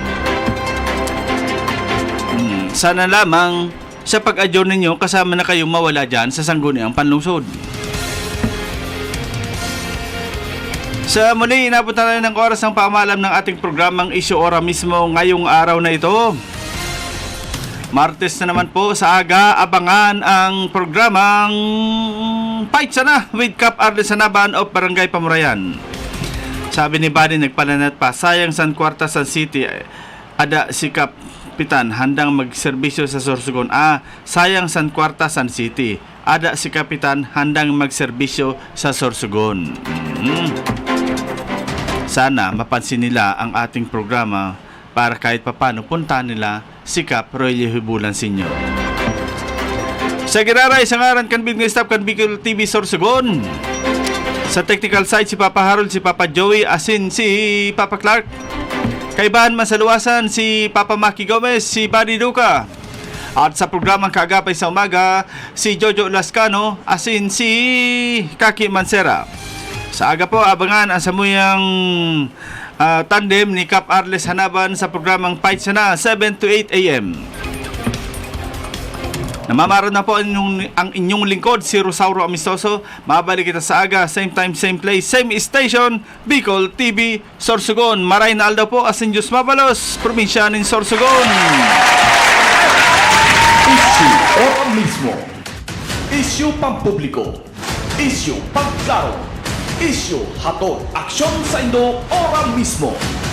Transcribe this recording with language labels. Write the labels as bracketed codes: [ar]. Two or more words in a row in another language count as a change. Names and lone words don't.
[tl] Sana lamang sa pag-adjourn ninyo, kasama na kayong mawala dyan sa sangguniang panlungsod. Sa muli, inabot na rin ng oras ng pamalam ng ating programang Isyu Ora mismo ngayong araw na ito. Martes na naman po sa aga, abangan ang programang Fight Sana with Cap Arles Sanaban of Barangay Pamurayan. [bik] Sabi ni Buddy, nagpalanat pa, sayang San Cuarta, San City, ada si Kapitan handang magserbisyo sa Sorsogon. Sayang San Cuarta, San City, ada si Kapitan handang magserbisyo sa Sorsogon. [tl] Sana mapansin nila ang ating programa para kahit papano punta nila si Kap Royal Hibulan Senior. [bik] Sa Giraray, sa ngaran kan Big Staff kan Bicol TV Sorsogon. Sa technical side, si Papa Harold, si Papa Joey, asin si Papa Clark. Kaibahan man sa luwasan, si Papa Maki Gomez, si Buddy Duca. At sa programang Kaagapay sa Umaga, si Jojo Lascano, asin si Kaki Mansera. Sa aga po, abangan ang samuyang tandem ni Cap Arles Hanaban sa programang Fight Sana, 7 to 8 a.m. Namamaroon na po ang inyong lingkod, si Rosauro Amistoso. Mabalik kita sa aga, [en] same time, same place, same station, Bicol TV, Sorsogon. [bik] Maray na aldaw po, asin Diyos Mabalos, probinsya ng Sorsogon. Isyu Ora mismo. Isyu pampubliko. Isyu pagklaro. Isyu hatod aksyon sa Indo Ora mismo.